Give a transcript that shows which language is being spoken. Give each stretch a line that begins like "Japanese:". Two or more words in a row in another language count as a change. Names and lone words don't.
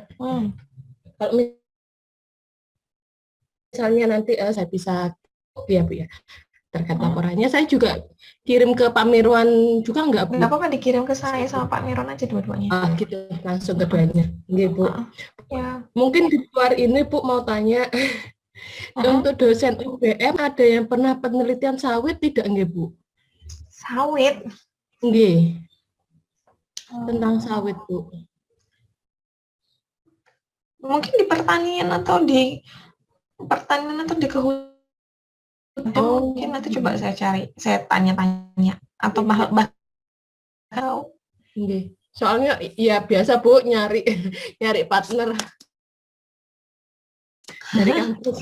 Indonesian: Kalau misalnya nanti saya bisa ya Bu ya, terkait laporannya saya juga kirim ke Pak Mirwan juga nggak Bu? Nggak apa-apa, dikirim ke saya sama Pak Mirwan aja dua-duanya. Gitu, langsung keduanya. Nggih Bu. Ya. Mungkin di luar ini Bu mau tanya, untuk dosen UGM ada yang pernah penelitian sawit tidak nggih Bu? Sawit? Nggih. Tentang sawit Bu. Mungkin di pertanian atau di kehutan. Mungkin nanti coba saya cari, saya tanya-tanya atau bahkan soalnya ya biasa Bu nyari partner dari kampus.